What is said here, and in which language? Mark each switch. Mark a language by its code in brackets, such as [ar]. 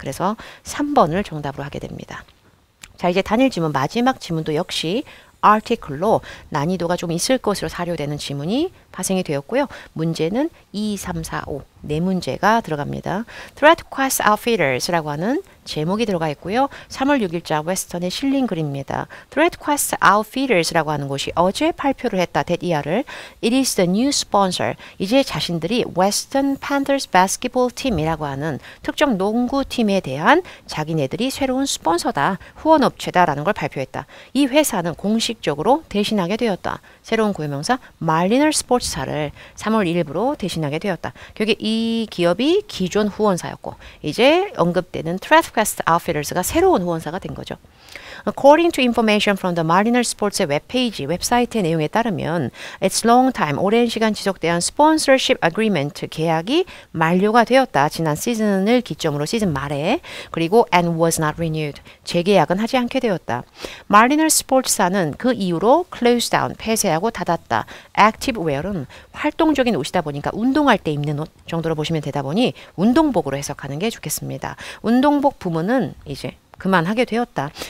[ko] 그래서 3번을 정답으로 하게 됩니다. 자, 이제 단일 지문 마지막 지문도 역시 article로 난이도가 좀 있을 것으로 사료되는 지문이 파생이 되었고요. 문제는 2, 3, 4, 5 네 문제가 들어갑니다. Threat Quest Outfitters라고 하는 제목이 들어가 있고요. 3월 6일자 웨스턴에 실린 글입니다. Threat Quest Outfitters라고 하는 곳이 어제 발표를 했다. [en] DER을 It is the new sponsor. [ko] 이제 자신들이 Western Panthers Basketball Team이라고 하는 특정 농구팀에 대한 자기네들이 새로운 스폰서다. 후원업체다라는 걸 발표했다. 이 회사는 공식적으로 대신하게 되었다. 새로운 고유명사 말리너 스포츠사를 3월 1일부로 대신하게 되었다. 여기 이 기업이 기존 후원사였고 이제 언급되는 Threat Quest Outfitters가 새로운 후원사가 된 거죠. [en] According to information from the Mariner Sports의 [ko] 웹페이지, 웹사이트의 내용에 따르면 [en] It's long time, [ko] 오랜 시간 지속된 [en] sponsorship agreement [ko] 계약이 만료가 되었다. 지난 시즌을 기점으로 시즌 말에 그리고 [en] and was not renewed, [ko] 재계약은 하지 않게 되었다. Mariner Sports사는 그 이후로 [en] closed down, [ko] 폐쇄하고 닫았다. Active wear은 활동적인 옷이다 보니까 운동할 때 입는 옷 정도로 보시면 되다 보니 운동복으로 해석하는 게 좋겠습니다. 운동복 부문은 이제 그만하게 되었다.